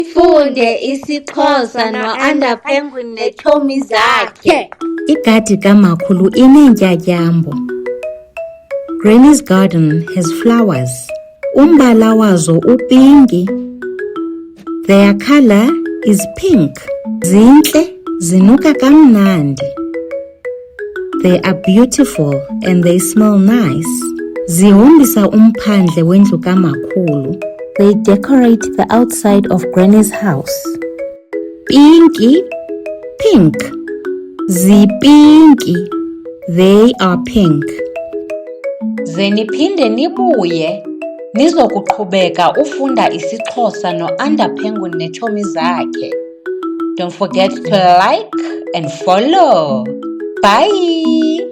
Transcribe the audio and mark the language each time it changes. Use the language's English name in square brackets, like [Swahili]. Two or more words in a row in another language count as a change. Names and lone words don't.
[Xhosa] Funde isiXhosa no-Under Penguin neetshomi zakhe. Igadi kamakhulu ineentyatyambo. [English] Granny's garden has flowers. [Xhosa] Umbala wazo upinki. [English] Their color is pink. [Xhosa] Zintle, zinuka kamnandi. [English] They are beautiful and they smell nice. [Xhosa] Zihombisa umphandle wendlu kamakhulu. [English] They decorate the outside of Granny's house. Pinky, pink. Zipinki, they are pink. [Xhosa] Ze niphinde nibuye nizokuqhubeka ufunda isiXhosa no-Under Penguin neetshomi zakhe. [English] Don't forget to like and follow. Bye!